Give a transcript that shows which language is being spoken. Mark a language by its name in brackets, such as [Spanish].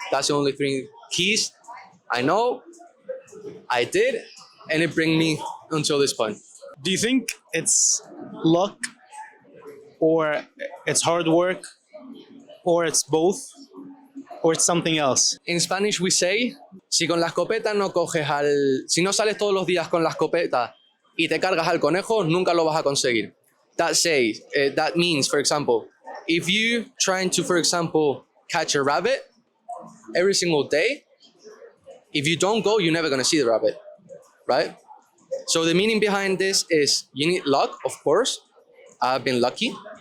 [English] That's the only three keys I know, I did, and it bring me until this point. Do you think it's luck, or it's hard work, or it's both, or it's something else? In Spanish we say, [Spanish] si con la escopeta no coges si no sales todos los días con la escopeta y te cargas al conejo, nunca lo vas a conseguir. [English] That means, for example, if you trying to, for example, catch a rabbit every single day, if you don't go, you're never gonna see the rabbit, right? So the meaning behind this is you need luck, of course. I've been lucky.